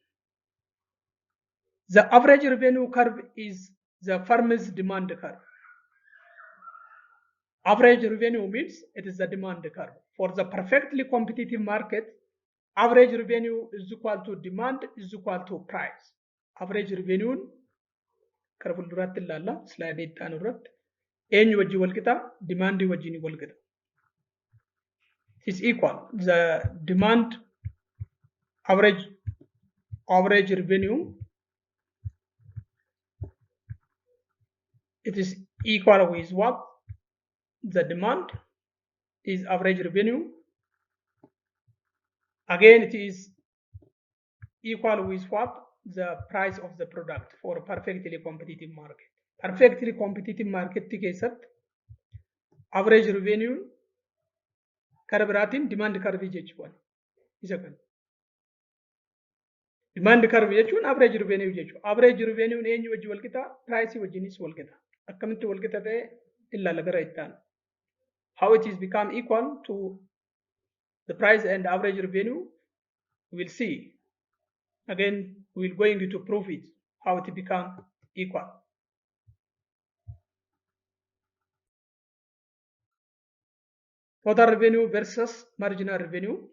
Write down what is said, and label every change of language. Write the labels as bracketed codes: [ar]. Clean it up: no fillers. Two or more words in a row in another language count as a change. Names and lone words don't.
[en] The average revenue curve is the firm's demand curve. Average revenue means it is the demand curve. For the perfectly competitive market, average revenue is equal to demand is equal to price. Average revenue [om] kara fulduraatti ilaalla slide itti irratti eenyu wajjin wal qixa demand wajjin wal qixa. [en] It is equal. The demand average revenue, it is equal with what? The demand is average revenue. Again, it is equal with what? The price of the product for a perfectly competitive market. Perfectly competitive market [om] keessatti [en] average revenue [om] kara biraatiin [en] demand curve [om] jechuudha. Isa kana. [en] Demand curve [om] jechuun [en] average revenue [om] jechuudha. [en] Average revenue [om] eenyu wajji wal qixa? Price wajjinis wal qixa. Akkamitti wal qixa ta'e ilaalla gara itti aanu. [en] How it is become equal to the price and average revenue, we'll see. Again, we're going to prove it, how it become equal. Total revenue versus marginal revenue.